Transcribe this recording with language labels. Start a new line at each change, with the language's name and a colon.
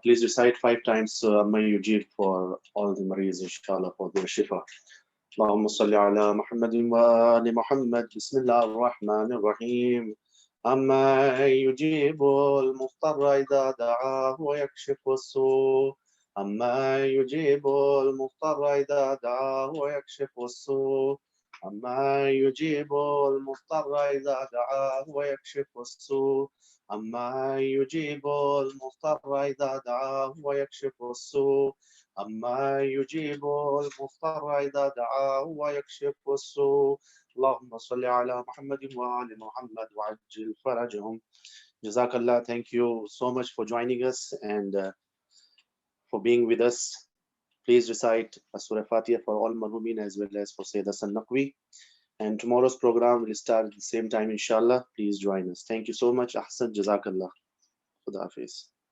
English: Please recite 5 times Amma Yujib for all the Maries, inshallah, for their shifa.
Arabic: اللهم صل على محمد وآل محمد. بسم الله الرحمن الرحيم. أما يجيب المضطر إذا دعاه ويكشف السوء أما يجيب المضطر إذا دعاه ويكشف السوء أما يجيب المضطر إذا دعاه ويكشف السوء أما يجيب المضطر إذا دعاه ويكشف السوء أما يجيب المضطر إذا دعاه ويكشف السوء اللهم صل على محمد وآل محمد وعجل فرجهم.
English: Jazakallah, thank you so much for joining us and for being with us. Please recite Surah Fatiha for all marhumin as well as for Sayyid Hasan Naqvi. And tomorrow's program will start at the same time, inshallah. Please join us. Thank you so much. Ahsan, Jazakallah. Khuda Hafiz.